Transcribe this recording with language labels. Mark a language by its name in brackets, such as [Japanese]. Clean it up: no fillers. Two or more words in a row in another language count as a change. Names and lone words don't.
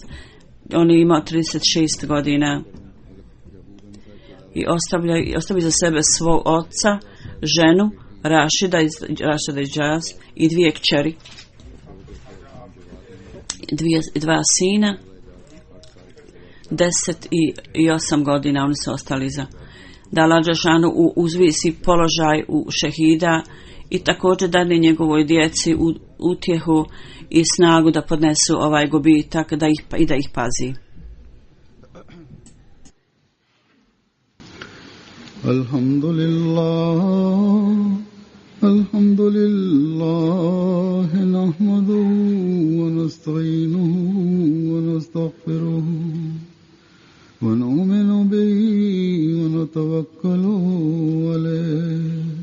[Bosnian] On je imao 36 godina i ostavi za sebe svog oca, ženu Rašida iz Džaz i 2 kćeri, 2 sina, 10 i 8 godina. Oni su ostali za da Allah dželešanu uzvisi položaj u šehida i također dadne njegovoj djeci utjehu i snagu da podnesu ovaj gubitak i da ih pazi. [Arabic] الحمد لله، نحمده ونستعينه ونستغفره ونؤمن به ونتوكل عليه